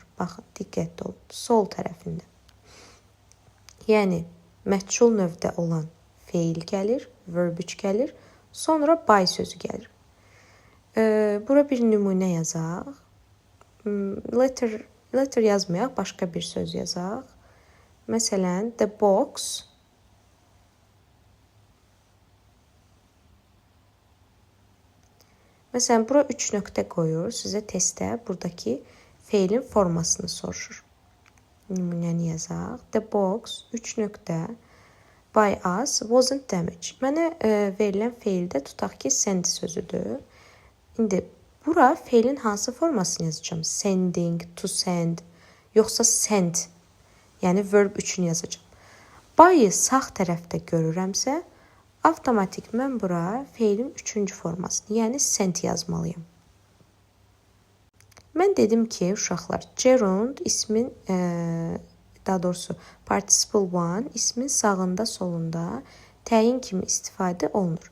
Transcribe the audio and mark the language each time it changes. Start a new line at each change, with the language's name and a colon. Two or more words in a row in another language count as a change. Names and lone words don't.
Azerbaijani: Baxın, diqqətli olun, sol tərəfində. Yəni, məhcul növdə olan feil gəlir, verb 3 gəlir, sonra by sözü gəlir. Bura bir nümunə yazaq. Letter yazmayaq, başqa bir söz yazaq. Məsələn,
English: the box
Azerbaijani: Məsələn, bura 3 nöqtə qoyur. Sizə testdə buradakı feilin formasını soruşur. Nümunəni yazaq.
English: The box 3 nöqtə by us wasn't damaged.
Azerbaijani: Mənə verilən feildə tutaq ki, send sözüdür. İndi bura feilin hansı formasını yazacağım?
English: Sending, to send,
Azerbaijani: yoxsa send. Yəni verb 3-ünü yazacağım. By-ı sağ tərəfdə görürəmsə, avtomatik mən bura feilin 3-cü formasını, yəni send yazmalıyım. Mən dedim ki, uşaqlar, gerund ismin, daha doğrusu
English: participle one
Azerbaijani: ismin sağında, solunda təyin kimi istifadə olunur.